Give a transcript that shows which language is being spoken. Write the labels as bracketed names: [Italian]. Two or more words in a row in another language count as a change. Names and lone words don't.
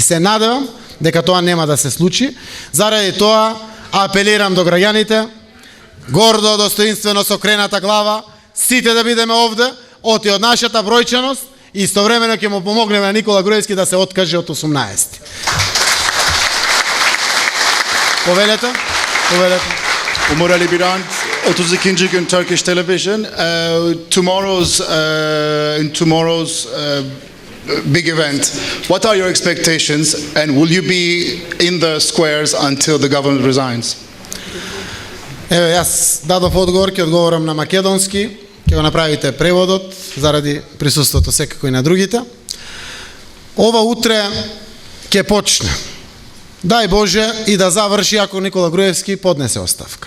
[Macedonian] Се надевам дека тоа нема да се случи. Заради тоа апелирам до граѓаните, гордо, достоинствено, со крената глава, сите да бидеме овде, оти од нашата бројчаност и истовремено ќе му помогнеме на Никола Груевски да се откаже од 18-ти. Повелете? [English] Umur Ali Birand, 32. gün Turkish television. In tomorrow's big event, what are your expectations and will you be in the squares until the government resigns? [Macedonian] Еве, јас дадов одговор, ќе одговорам на македонски, ќе го направите преводот заради присуството секако и на другите. Ова утре ќе почне. Дај Боже и да заврши ако Никола Груевски поднесе оставка.